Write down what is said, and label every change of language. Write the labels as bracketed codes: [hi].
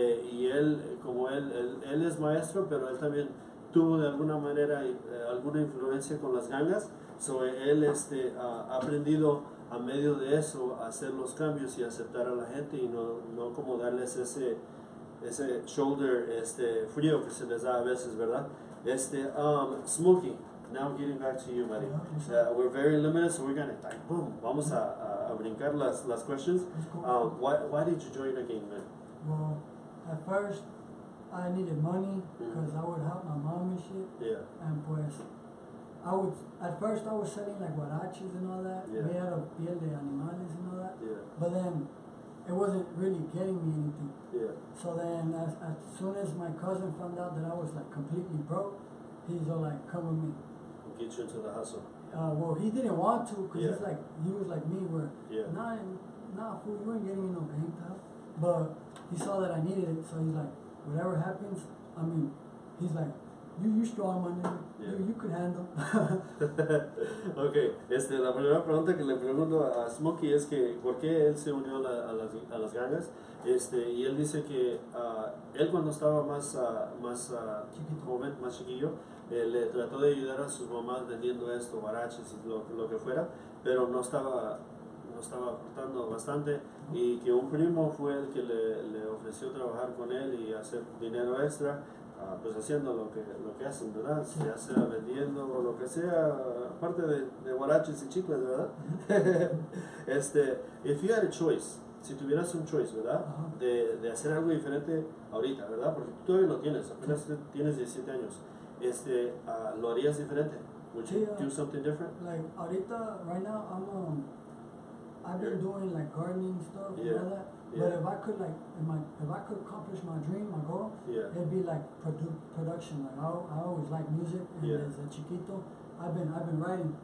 [es] Y él, como él es maestro, pero él también tuvo de alguna manera alguna influencia con las gangas. So, él ha aprendido a medio de eso a hacer los cambios y aceptar a la gente y no como darles ese shoulder frío que se les da a veces, ¿verdad? [en] Smokey, now getting back to you, buddy. We're very limited, so we're gonna boom, vamos a [es] brincar las questions. [en] It's cool. Why did you join a gang, man? Well, at first, I needed money because I would help my mom and shit. Yeah. And pues, at first I was selling like huaraches and all that, Yeah. made out of piel de animales and all that. Yeah. But then, it wasn't really getting me anything. Yeah. So then, as soon as my cousin found out that I was like completely broke, he's all like, come with me. Get you into the hustle. Well, he didn't want to, cause Yeah. he was like me, where Yeah. nah, fool, you ain't getting in no gang pal. But he saw that I needed it, so he's like, whatever happens, I mean, he's like, you strong, my nigga. Yeah. You could handle. [es] Okay, la primera pregunta que le pregunto a Smokey es que ¿por qué él se unió a las gangas? Y él dice que él cuando estaba más joven, más chiquillo, le trató de ayudar a sus mamás vendiendo esto, guaraches y lo que fuera, pero no estaba aportando bastante, y que un primo fue el que le ofreció trabajar con él y hacer dinero extra, pues haciendo lo que hacen, ¿verdad? Ya sea vendiendo o lo que sea, aparte de guaraches y chicles, ¿verdad? If you had a choice, si tuvieras un choice, ¿verdad? De hacer algo diferente ahorita, ¿verdad? Porque tú todavía lo tienes, apenas tienes 17 años. ¿Lo harías diferente? [en] Would you do something different? Like, ahorita, right now, I've been doing like gardening stuff and all that. But if I could if I could accomplish my dream, my goal, it'd be like production. Like I always like music, and as a chiquito, I've been writing.